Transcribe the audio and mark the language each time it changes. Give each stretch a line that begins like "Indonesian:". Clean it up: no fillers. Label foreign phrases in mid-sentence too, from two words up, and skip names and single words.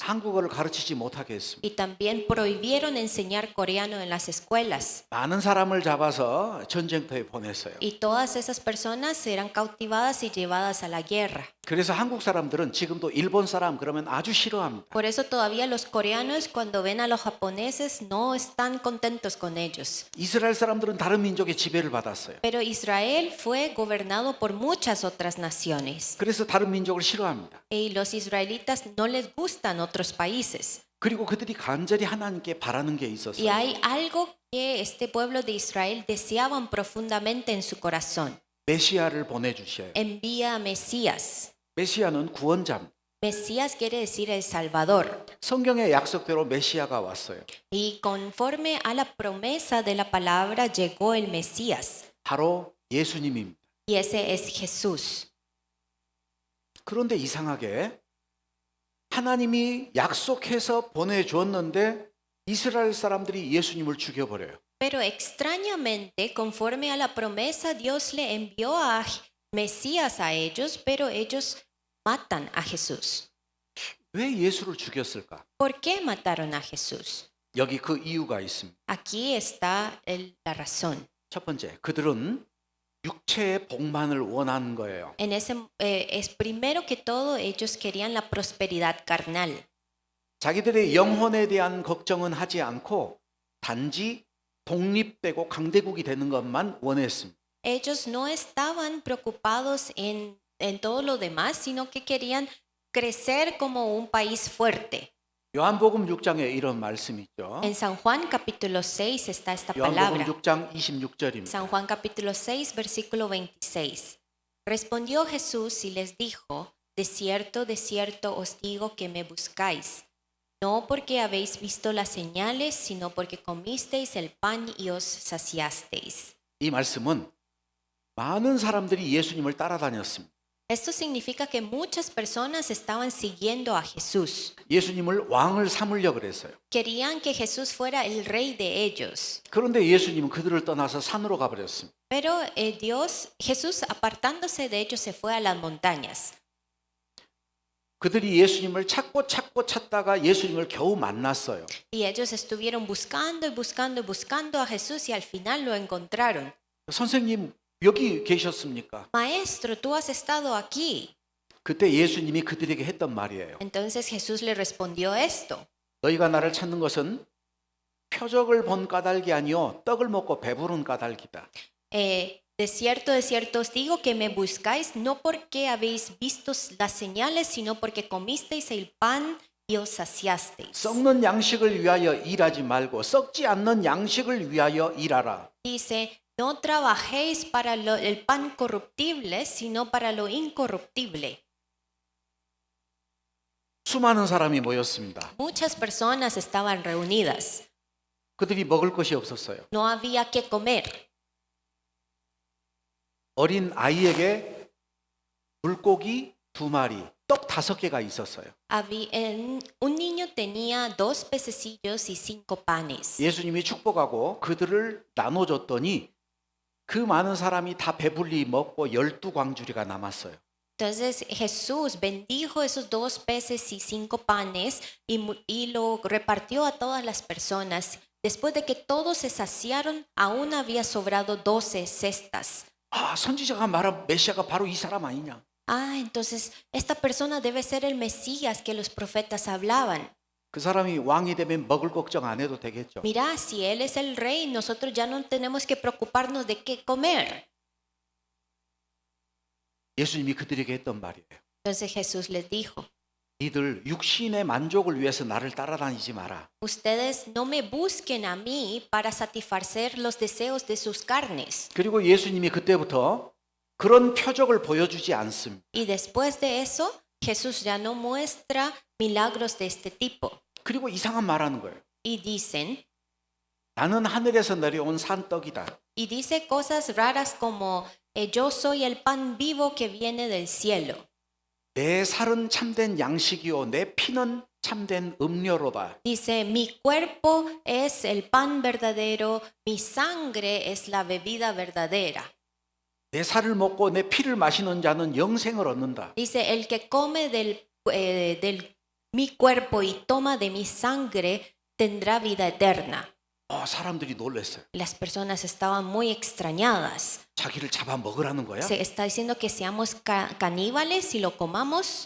Korean: 한국어를 가르치지 못하게 했습니다.
Spanish: Y también prohibieron enseñar coreano en las escuelas.
Korean: 많은 사람을 잡아서 전쟁터에 보냈어요.
Spanish: Y todas esas personas eran cautivadas y llevadas a la guerra.
Korean: 그래서 한국 사람들은 지금도 일본 사람 그러면 아주 싫어합니다.
Spanish: Por eso todavía los coreanos cuando ven a los japoneses no están contentos con ellos.
Korean: 이스라엘 사람들은 다른 민족의 지배를 받았어요.
Spanish: Pero Israel fue gobernado por muchas otras naciones.
Korean: 그래서 다른 민족을 싫어합니다.
Spanish: Y los israelitas no les gustan otros países.
Korean: 그리고 그들이 간절히 하나님께 바라는 게
Spanish: Y
Korean: 있었어요.
Spanish: hay algo que este pueblo de Israel deseaban profundamente en su corazón.
Korean: 메시아를 보내주셔요.
Spanish: Envía a Mesías.
Korean: 메시아는 구원자입니다.
Spanish: Mesías quiere decir el Salvador.
Korean: 성경의 약속대로 메시아가 왔어요.
Spanish: Y conforme a la promesa de la palabra llegó el Mesías.
Korean: 바로 예수님입니다.
Spanish: Y ese es Jesús.
Korean: 그런데 이상하게 하나님이 약속해서 보내주었는데 이스라엘 사람들이 예수님을 죽여버려요.
Spanish: Pero extrañamente, conforme a la promesa, Dios le envió a Mesías a ellos, pero ellos matan a Jesús.
Korean: 왜 예수를 죽였을까?
Spanish: ¿Por qué mataron a Jesús?
Korean: 여기 그 이유가 있습니다.
Spanish: Aquí está la razón.
Korean: 첫 번째, 그들은 육체의 복만을 원하는 거예요.
Spanish: Es primero que todo ellos querían la prosperidad carnal.
Korean: 자기들의 영혼에 대한 걱정은 하지 않고 단지 독립되고 강대국이 되는 것만 원했습니다.
Spanish: Ellos no estaban preocupados en todo lo demás, sino que querían crecer como un país fuerte.
Korean: 요한복음 6장에 이런 말씀이 있죠.
Spanish: En San Juan capítulo 6 está esta
Korean: 요한복음
Spanish: palabra.
Korean: 6장 26절입니다.
Spanish: San Juan capítulo 6, versículo 26. Respondió Jesús y les dijo, de cierto os digo que me buscáis, no porque habéis visto las señales, sino porque comisteis el pan y os saciasteis.
Korean: 이 말씀은 많은 사람들이 예수님을 따라다녔습니다.
Spanish: Esto significa que muchas personas estaban siguiendo a Jesús.
Korean: 예수님을 왕을 삼으려고 그랬어요.
Spanish: Querían que Jesús fuera el rey de ellos.
Korean: 그런데 예수님은 그들을 떠나서 산으로 가버렸습니다.
Spanish: Pero Jesús apartándose de ellos se fue a las montañas.
Korean: 그들이 예수님을 찾다가 예수님을 겨우 만났어요.
Spanish: Y ellos estuvieron buscando a Jesús y al final lo encontraron.
Korean: 선생님 여기 계셨습니까?
Spanish: Maestro, tú has estado aquí.
Korean: 그때 예수님이 그들에게 했던 말이에요.
Spanish: Entonces Jesús le respondió esto.
Korean: 너희가 나를 찾는 것은 표적을 본 까닭이 아니요 떡을 먹고 배부른 까닭이다.
Spanish: De cierto os digo que me buscáis no porque habéis visto las señales, sino porque comisteis el pan y os saciasteis.
Korean: 썩는 양식을 위하여 일하지 말고 썩지 않는 양식을 위하여 일하라.
Spanish: Dice, no trabajéis para el pan corruptible, sino para lo incorruptible.
Korean: 수많은 사람이 모였습니다.
Spanish: Muchas personas estaban reunidas.
Korean: 그들이 먹을 것이 없었어요.
Spanish: No había que comer.
Korean: 어린 아이에게 물고기 2마리, 떡 5개가 있었어요.
Spanish: Un niño tenía 2 pececillos y 5 panes.
Korean: 예수님이 축복하고 그들을 나눠줬더니 그 많은 사람이 다 배불리 먹고 12광주리가 남았어요.
Spanish: Entonces Jesús bendijo esos 2 peces y 5 panes y lo repartió a todas las personas. Después de que todos se saciaron, aún había sobrado 12 cestas.
Korean: 아, 선지자가 말한 메시아가 바로 이 사람 아니냐?
Spanish: Entonces esta persona debe ser el Mesías que los profetas hablaban.
Korean: 그 사람이 왕이 되면 먹을 걱정 안 해도 되겠죠.
Spanish: Mira, si él es el rey, nosotros ya no tenemos que preocuparnos de qué comer.
Korean: 예수님이 그들에게 했던 말이에요.
Spanish: Entonces Jesús les dijo,
Korean: 니들 육신의 만족을 위해서 나를 따라다니지 마라.
Spanish: ustedes no me busquen a mí para satisfacer los deseos de sus carnes.
Korean: 그리고 예수님이 그때부터 그런 표적을 보여주지 않습니다.
Spanish: Y después de eso, Jesús ya no muestra milagros de este tipo.
Korean: 그리고 이상한 말하는 거예요.
Spanish: Y dicen,
Korean: 나는 하늘에서 내려온 산떡이다.
Spanish: y dice cosas raras como, yo soy el pan vivo que viene del cielo.
Korean: 내 살은 참된 양식이요 내 피는 참된 음료로다.
Spanish: Dice, mi cuerpo es el pan verdadero, mi sangre es la bebida verdadera.
Korean: 내 살을 먹고 내 피를 마시는 자는 영생을 얻는다.
Spanish: Dice, el que come mi cuerpo y toma de mi sangre tendrá vida eterna.
Korean: 사람들이 놀랐어요.
Spanish: Las personas estaban muy extrañadas.
Korean: 자기를 잡아 먹으라는 거야?
Spanish: Se está diciendo que seamos caníbales y lo comamos.